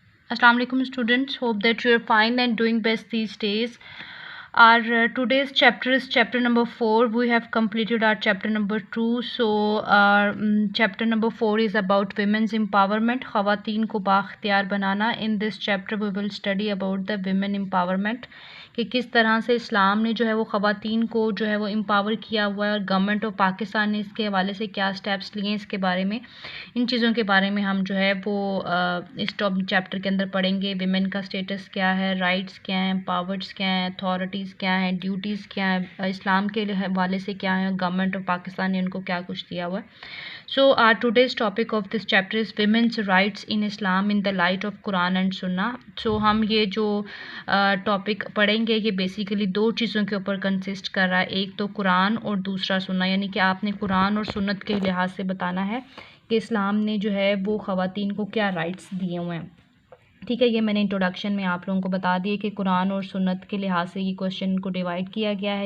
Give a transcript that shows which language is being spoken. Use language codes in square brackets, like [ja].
[en] Assalamu alaikum students, hope that you are fine and doing best these days. Our today's chapter is chapter number 4. We have completed our chapter number 2. So our chapter number 4 is about women's empowerment, ख़वातीन को बाख्तियार बनाना. [hi] In this chapter we will study about the women empowerment, कि किस तरह से इस्लाम ने जो है वो ख़वातीन को जो है वो एम्पावर किया हुआ है और गवर्नमेंट ऑफ पाकिस्तान ने इसके हवाले से क्या स्टेप्स लिए हैं इसके बारे में. इन चीज़ों के बारे में हम जो है वो इस चैप्टर के अंदर पढ़ेंगे. विमेन का स्टेटस क्या है, राइट्स क्या हैं, पावर्स क्या हैं, अथॉरिटीज़ क्या हैं, ड्यूटीज़ क्या हैं, इस्लाम के हवाले से क्या है, गवर्नमेंट ऑफ पाकिस्तान ने उनको क्या कुछ दिया हुआ है. [en] So today's topic of this chapter is women's rights in Islam in the light of Quran and Sunnah. [hi] So हम ये जो टॉपिक पढ़ेंगे ये बेसिकली दो चीज़ों के ऊपर कंसिस्ट कर रहा है. एक तो कुरान और दूसरा सुन्ना, यानी कि आपने कुरान और सुन्नत के लिहाज से बताना है कि इस्लाम ने जो है वो ख़वातीन को क्या राइट्स दिए हुए हैं. ठीक है, ये मैंने इंट्रोडक्शन में आप लोगों को बता दिए कि कुरान और सुन्नत के लिहाज से ये क्वेश्चन को डिवाइड किया गया है.